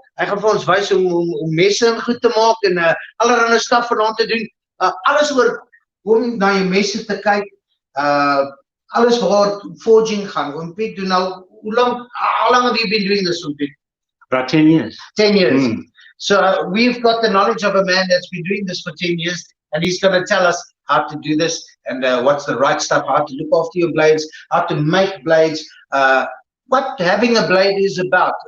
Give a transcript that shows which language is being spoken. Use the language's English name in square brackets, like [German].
[Afrikaans] Hy gaan vir ons wys om messe en goed te maak en allerlei stuff vanaand te doen. Alles oor hoe om na jou messe te kyk. Alles waar forging gaan. [English] Oom Piet [Afrikaans] doen nou, [English] how long have you been doing this, Oom Piet? About 10 years. 10 years. So we've got the knowledge of a man that's been doing this for 10 years, and he's going to tell us how to do this and what's the right stuff, how to look after your blades, how to make blades, what having a blade is about.